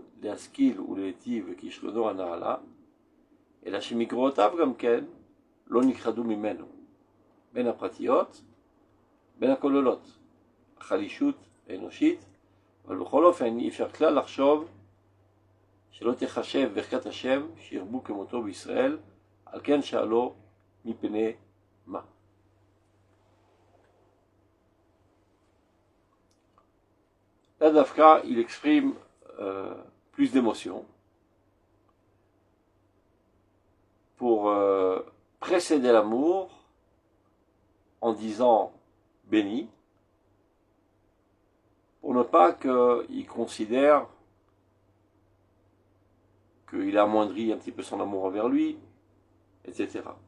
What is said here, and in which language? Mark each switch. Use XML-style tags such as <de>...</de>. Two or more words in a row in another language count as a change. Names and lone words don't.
<he>להשכיל ולהיטיב וכישרונו הנעלה, אלא שמגרועותיו גם כן לא נכחדו ממנו, בין הפרטיות, בין הכוללות, החלישות האנושית, אבל בכל אופן אי אפשר כלל לחשוב שלא תחשב ברכת השם שירבו כמותו בישראל, על כן שאלו מפני מה.</he> <fr>Là, Dafka, il exprime plus d'émotion pour précéder l'amour en disant béni, pour ne pas qu'il considère qu'il a amoindri un petit peu son amour envers lui, etc.</fr>